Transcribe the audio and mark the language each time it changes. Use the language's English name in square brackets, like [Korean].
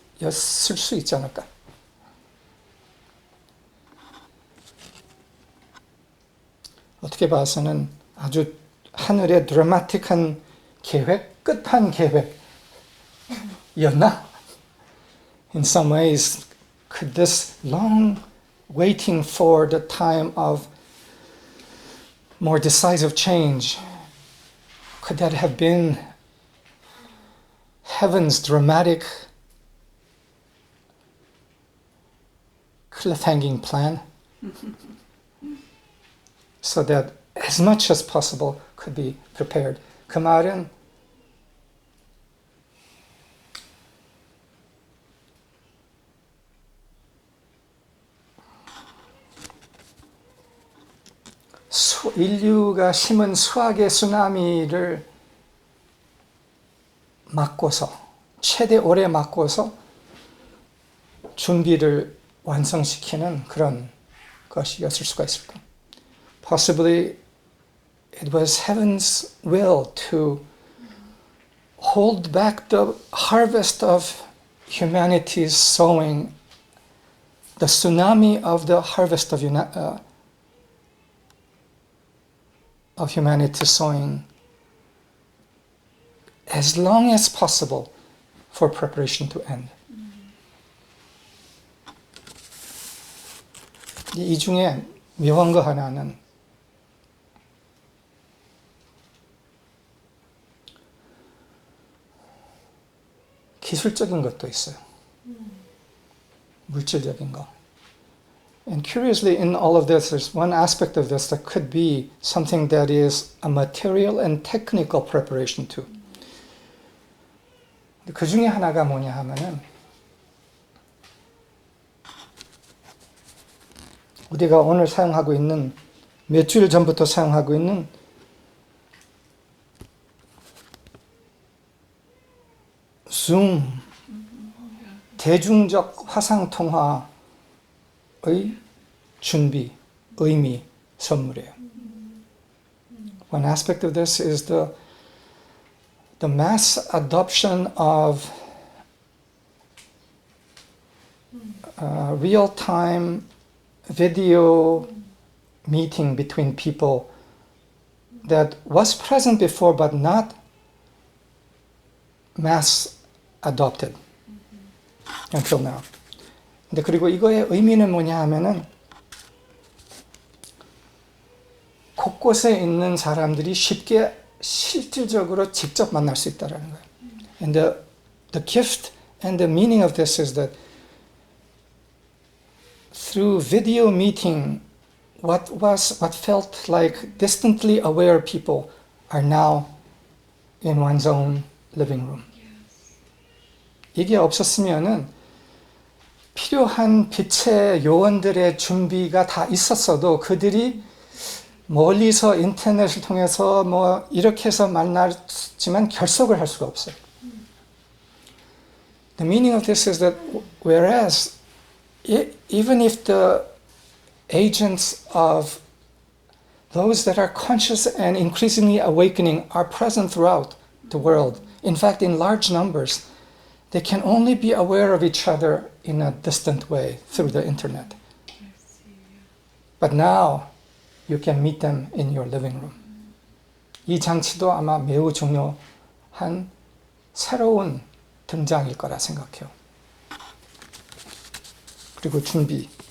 [Korean] 였을 수 있지 않을까. 어떻게 봐서는 아주 하늘의 드라마틱한 계획, 끝판 계획이었나? [English] In some ways, could this long waiting for the time of more decisive change, could that have been heaven's dramatic cliffhanging plan? So that as much as possible could be prepared. [Korean] 그 말은 인류가 심은 수학의 쓰나미를 막고서 최대 오래 막고서 준비를 완성시키는 그런 것이었을 수가 있을까? [English] Possibly it was heaven's will to hold back the harvest of humanity's sowing, the tsunami of the harvest of humanity's sowing, as long as possible for preparation to end. [Korean] 이 중에 묘한 거 하나는 기술적인 것도 있어요. 물질적인 거. [English] And curiously, in all of this, there's one aspect of this that could be something that is a material and technical preparation too. [Korean] 그 중에 하나가 뭐냐 하면은 우리가 오늘 사용하고 있는 몇 주일 전부터 사용하고 있는 줌, 대중적 화상통화의 준비, 의미, 선물이에요. [English] One aspect of this is the mass adoption of real-time video meeting between people that was present before but not mass adopted until now. [Korean] 근데 그리고 이거의 의미는 뭐냐 하면은 곳곳에 있는 사람들이 쉽게 실질적으로 직접 만날 수 있다라는 거예요. [English] And the gift and the meaning of this is that through video meeting, what felt like distantly aware people are now in one's own living room. [Korean] 이게 없었으면은 필요한 빛의 요원들의 준비가 다 있었어도 그들이 멀리서 인터넷을 통해서 뭐 이렇게 해서 만났지만 결석을 할 수가 없어요. [English] The meaning of this is that whereas even if the agents of those that are conscious and increasingly awakening are present throughout the world, in fact in large numbers, they can only be aware of each other in a distant way through the internet. But now you can meet them in your living room. [Korean] 이 장치도 아마 매우 중요한 새로운 등장일 거라 생각해요. 그리고 준비.